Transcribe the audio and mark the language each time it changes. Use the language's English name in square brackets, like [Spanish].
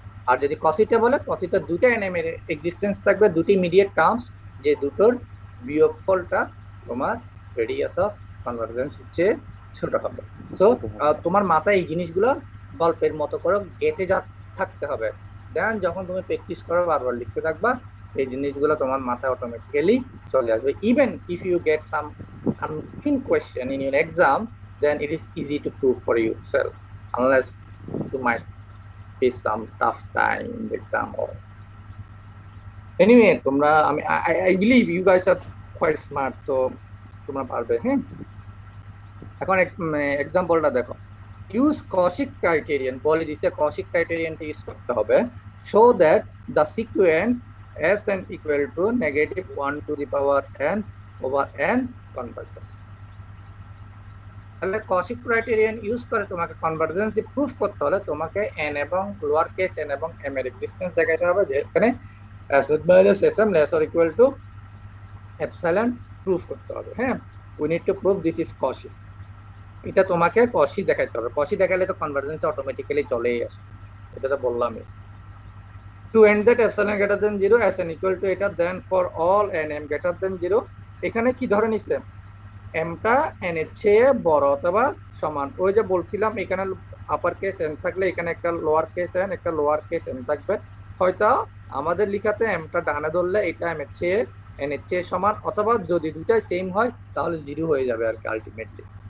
[Bangla] আর যদি Cauchyতে বলে, Cauchyতে দুটো nm এর এক্সিস্টেন্স থাকবে, দুটি ইমিডিয়েট টার্মস, যে দুটোর বিয়োগফলটা তোমার রেডিয়াস অফ কনভার্জেন্স হচ্ছে ছোট হবে। সো তোমার মাথায় এই জিনিসগুলো গল্পের মতো করে গেঁথে থাকতে হবে। দেন যখন তুমি প্র্যাকটিস করো বারবার লিখতে থাকবা, এই জিনিসগুলো তোমার মাথায় অটোমেটিক্যালি চলে আসবে। [English] even if you get some unseen question in your exam, then it is easy to prove for yourself, unless you might face some tough time in the exam or anyway তোমরা I believe you guys are quite smart, so [Bangla] তোমরা পারবে। হ্যাঁ, এখন এক্সাম্পলটা দেখো। Use Kaushik criterion, বলে দিছে Kaushik ক্রাইটেরিয়ানটা use করতে হবে। [English] Show that the sequence Sn equal to -1 to the power n over n converges। [Bangla] তাহলে কৌশিক ক্রাইটেরিয়ান ইউজ করে তোমাকে কনভার্জেন্সি প্রুফ করতে হলে তোমাকে n এবং লোয়ার কেস n এবং m এর এক্সিস্টেন্স দেখাতে হবে, যে এখানে [English] Sn minus Sm less or equal to epsilon [Bangla] proof করতে হবে। [English] হ্যাঁ, we need to prove this is Cauchy. [Bangla] এটা তোমাকে কৌশি দেখাইতে হবে। কৌশি দেখালে তো কনভার্জেন্স অটোমেটিক্যালি চলেই আসে, এটা তো বললামই। [English] To and that epsilon greater than 0 Sn equal to এটা, then for all n m greater than 0। [Bangla] এখানে কি ধরে নিছে, mটা n এর চেয়ে বড় অথবা সমান। ওই যে বলছিলাম এখানে আপার কেস n থাকলে এখানে একটা লোয়ার কেস n একটা লোয়ার কেস m থাকবে। হয়তো আমাদের লিখাতে mটা ডানে ধরলে এটা m এর চেয়ে n এর চেয়ে সমান, অথবা যদি দুটাই সেম হয় তাহলে 0 হয়ে যাবে আর কি আলটিমেটলি।